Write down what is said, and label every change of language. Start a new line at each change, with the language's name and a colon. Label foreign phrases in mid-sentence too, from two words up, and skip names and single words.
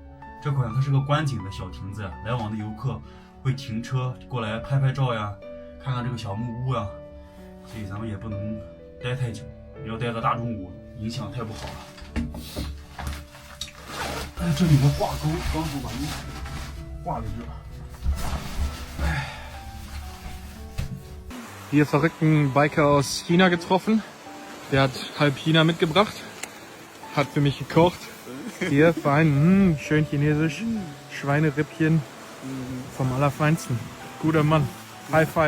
Chinese: 这块它是个观景的小亭子呀，来往的游客会停车过来拍拍照呀，看看这个小木屋呀，所以咱们也不能待太久，不要待到大中午，影响太不好了。哎，这里有个挂钩，刚好把衣服挂在这。哎。
German: Hier verrückten Biker aus China getroffen. Der hat halb China mitgebracht. hat für mich gekocht. Hier, fein, schön chinesisch. Schweinerippchen vom Allerfeinsten. Guter Mann.
English: High five.